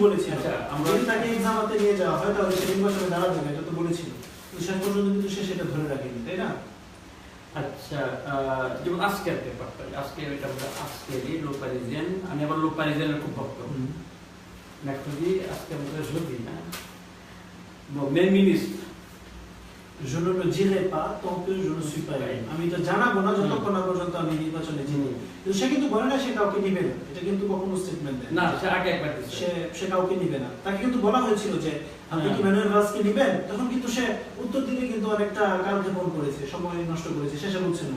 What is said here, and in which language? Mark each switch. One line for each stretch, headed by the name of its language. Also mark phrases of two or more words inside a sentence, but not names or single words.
Bangla: যদি তাকে এক্সামাতে নিয়ে যাওয়া হয় তাহলে সে নির্বাচনে দাঁড়াবে না, এটা তো বলেছিল। শেষ পর্যন্ত কিন্তু সে সেটা ধরে রাখেনি, তাই না? আচ্ছা, যেমন আজকের পেপারটা, আজকে এটা আমরা আজকেরই লো প্যারিজিয়ান, আমি আবার লো প্যারিজিয়ানের খুব ভক্ত। নেক্সটলি আজকে আমাদের যদি না মেন মিনিস্টার
French: Je ne le dirai pas tant que je ne suis pas élu.
Bangla: আমি এটা জানাবো না যতক্ষণ না পর্যন্ত আমি নির্বাচনে জিতি। কিন্তু সে কিন্তু বলে না সে কাউকে নিবে না, এটা কিন্তু কখনো স্টেটমেন্ট দেয় না, সে আগে একবার সে কাউকে নিবে না। তাকে কিন্তু বলা হয়েছিল যে আপনি কি ম্যানুয়েল ভালসকে নিবেন, তখন কিন্তু সে উত্তর দিতে কিন্তু অনেকটা কালক্ষেপণ করেছে, সময় নষ্ট করেছে, শেষে বলছে না।